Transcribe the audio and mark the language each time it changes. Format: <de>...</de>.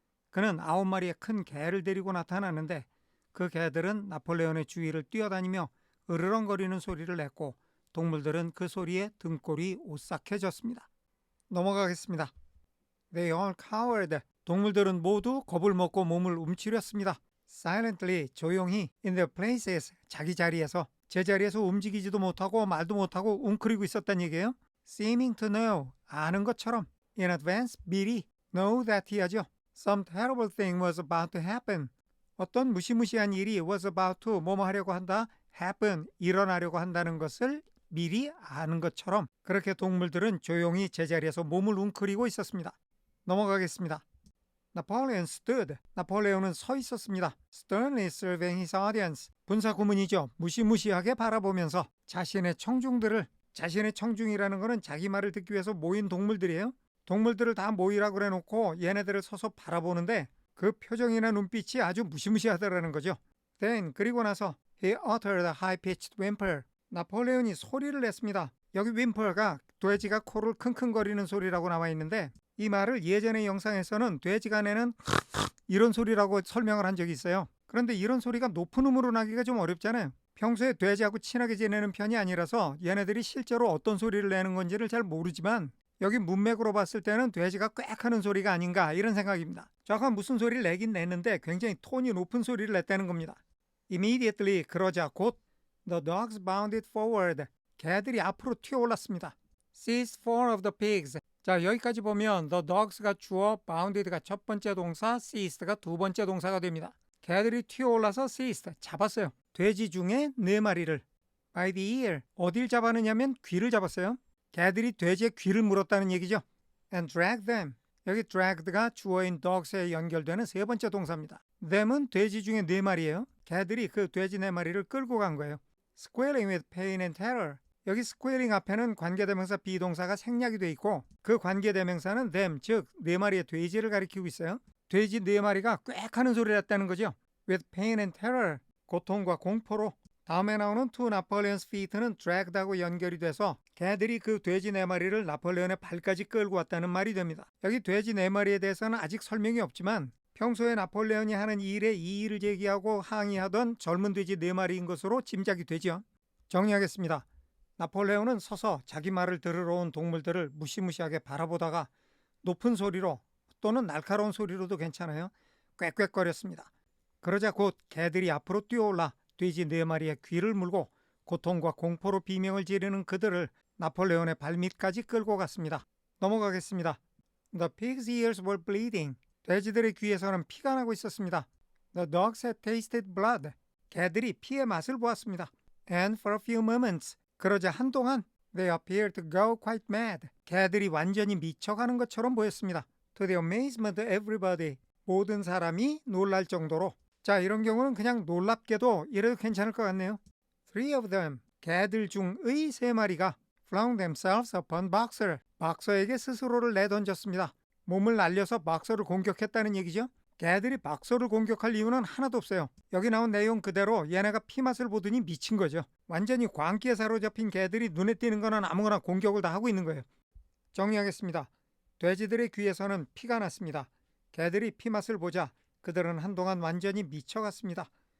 <ko>그는 9마리의 큰 개를 데리고 나타났는데 그 개들은 나폴레온의 주위를 뛰어다니며 으르렁거리는 소리를 냈고 동물들은 그 소리에 등골이 오싹해졌습니다. 넘어가겠습니다.</ko> <en>They all cowered.</en> <ko>동물들은 모두 겁을 먹고 몸을 움츠렸습니다.</ko> <en>Silently,</en> <ko>조용히,</ko> <en>in their places,</en> <ko>자기 자리에서, 제자리에서 움직이지도 못하고 말도 못하고 웅크리고 있었단 얘기예요.</ko> <en>Seeming to know,</en> <ko>아는 것처럼,</ko> <en>in advance,</en> <ko>미리,</ko> <en>know that</en> <ko>하죠.</ko> <en>Some terrible thing was about to happen.</en> <ko>어떤 무시무시한 일이</ko> <en>was about to,</en> <ko>뭐뭐 하려고 한다,</ko> <en>happen,</en> <ko>일어나려고 한다는 것을 미리 아는 것처럼 그렇게 동물들은 조용히 제자리에서 몸을 웅크리고 있었습니다. 넘어가겠습니다.</ko> <en>Napoleon stood.</en> <ko>나폴레온은 서 있었습니다.</ko> <en>Sternly surveying his audience.</en> <ko>분사 구문이죠. 무시무시하게 바라보면서 자신의 청중들을, 자신의 청중이라는 것은 자기 말을 듣기 위해서 모인 동물들이에요. 동물들을 다 모이라고 그래놓고 얘네들을 서서 바라보는데 그 표정이나 눈빛이 아주 무시무시하더라는 거죠.</ko> <en>Then,</en> <ko>그리고 나서</ko> <en>he uttered a high-pitched whimper.</en> <ko>나폴레온이 소리를 냈습니다. 여기 whimper가 돼지가 코를 킁킁거리는 소리라고 나와 있는데 이 말을 예전의 영상에서는 돼지가 내는 이런 소리라고 설명을 한 적이 있어요. 그런데 이런 소리가 높은 음으로 나기가 좀 어렵잖아요. 평소에 돼지하고 친하게 지내는 편이 아니라서 얘네들이 실제로 어떤 소리를 내는 건지를 잘 모르지만 여기 문맥으로 봤을 때는 돼지가 꽥 하는 소리가 아닌가 이런 생각입니다. 정확한 무슨 소리를 내긴 냈는데 굉장히 톤이 높은 소리를 냈다는 겁니다.</ko> <en>Immediately,</en> <ko>그러자 곧</ko> <en>The dogs bounded forward.</en> <ko>개들이 앞으로 튀어올랐습니다.</ko> <en>Seized 4 of the pigs.</en> <ko>자, 여기까지 보면 the dogs가 주어, bounded가 첫 번째 동사, seized가 두 번째 동사가 됩니다. 개들이 튀어올라서 seized, 잡았어요. 돼지 중에 4마리를</ko> <en>by the ear,</en> <ko>어딜 잡았느냐면 귀를 잡았어요. 개들이 돼지의 귀를 물었다는 얘기죠.</ko> <en>and drag them,</en> <ko>여기 dragged가 주어인 dogs에 연결되는 세 번째 동사입니다. them은 돼지 중에 4마리예요. 개들이 그 돼지 4마리를 끌고 간 거예요.</ko> <en>squealing with pain and terror,</en> <ko>여기 squealing 앞에는 관계대명사 비동사가 생략이 돼 있고 그 관계대명사는 them, 즉 4마리의 돼지를 가리키고 있어요. 돼지 4마리가 꽥 하는 소리를 했다는 거죠.</ko> <en>with pain and terror,</en> <ko>고통과 공포로. 다음에 나오는</ko> <en>to Napoleon's feet</en> <ko>는 dragged하고 연결이 돼서 개들이 그 돼지 4마리를 나폴레온의 발까지 끌고 왔다는 말이 됩니다. 여기 돼지 4마리에 대해서는 아직 설명이 없지만 평소에 나폴레온이 하는 일에 이의를 제기하고 항의하던 젊은 돼지 4마리인 것으로 짐작이 되죠. 정리하겠습니다. 나폴레온은 서서 자기 말을 들으러 온 동물들을 무시무시하게 바라보다가 높은 소리로 또는 날카로운 소리로도 괜찮아요. 꽥꽥거렸습니다. 그러자 곧 개들이 앞으로 뛰어올라 돼지 4마리의 귀를 물고 고통과 공포로 비명을 지르는 그들을 나폴레온의 발밑까지 끌고 갔습니다. 넘어가겠습니다.</ko> <en>The pig's ears were bleeding.</en> <ko>돼지들의 귀에서는 피가 나고 있었습니다.</ko> <en>The dogs had tasted blood.</en> <ko>개들이 피의 맛을 보았습니다.</ko> <en>And for a few moments,</en> <ko>그러자 한동안</ko> <en>they appeared to go quite mad.</en> <ko>개들이 완전히 미쳐가는 것처럼 보였습니다.</ko> <en>To the amazement of everybody.</en> <ko>모든 사람이 놀랄 정도로. 자, 이런 경우는 그냥 놀랍게도 이래도 괜찮을 것 같네요.</ko> <en>Three of them,</en> <ko>개들 중의 3마리가</ko> <en>flung themselves upon Boxer,</en> <ko>박서에게 스스로를 내던졌습니다. 몸을 날려서 박서를 공격했다는 얘기죠. 개들이 박서를 공격할 이유는 하나도 없어요. 여기 나온 내용 그대로 얘네가 피맛을 보더니 미친 거죠. 완전히 광기에 사로잡힌 개들이 눈에 띄는 거는 아무거나 공격을 다 하고 있는 거예요. 정리하겠습니다. 돼지들의 귀에서는 피가 났습니다. 개들이 피맛을 보자 그들은 한동안 완전히 미쳐갔습니다.</ko>